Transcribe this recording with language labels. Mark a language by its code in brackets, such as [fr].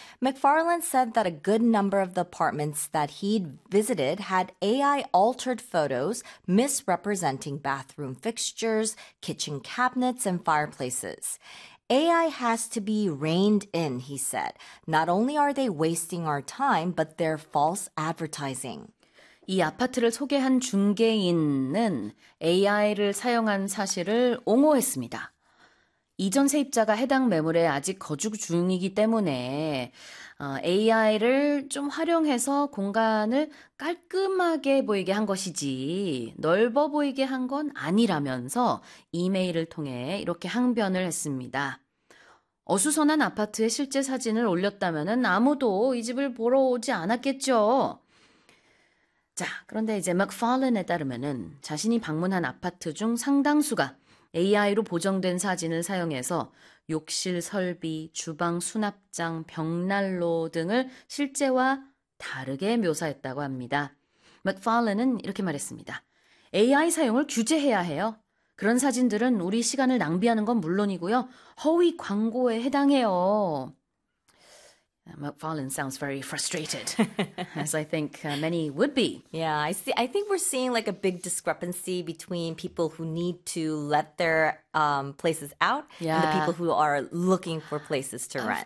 [en] McFarlane said that a good number of the apartments that he'd visited had AI-altered photos misrepresenting bathroom fixtures, kitchen cabinets, and fireplaces. AI has to be reined in, he said. Not only are they wasting our time, but they're false advertising. [ko] 이 아파트를 소개한 중개인은 AI를 사용한 사실을 옹호했습니다. 이전 세입자가 해당 매물에 아직 거주 중이기 때문에 AI를 좀 활용해서 공간을 깔끔하게 보이게 한 것이지 넓어 보이게 한 건 아니라면서 이메일을 통해 이렇게 항변을 했습니다. 어수선한 아파트의 실제 사진을 올렸다면 아무도 이 집을 보러 오지 않았겠죠. 자, 그런데 이제 맥파일런에 따르면 자신이 방문한 아파트 중 상당수가 AI로 보정된 사진을 사용해서 욕실 설비, 주방 수납장, 벽난로 등을 실제와 다르게 묘사했다고 합니다. 맥파일런은 이렇게 말했습니다. AI 사용을 규제해야 해요. 그런 사진들은 우리 시간을 낭비하는 건 물론이고요. 허위 광고에 해당해요. [en] McFarlane sounds very frustrated, as I think many would be. Yeah, I see. I think we're seeing like a big discrepancy between people who need to let their places out and the people who are looking for places to rent.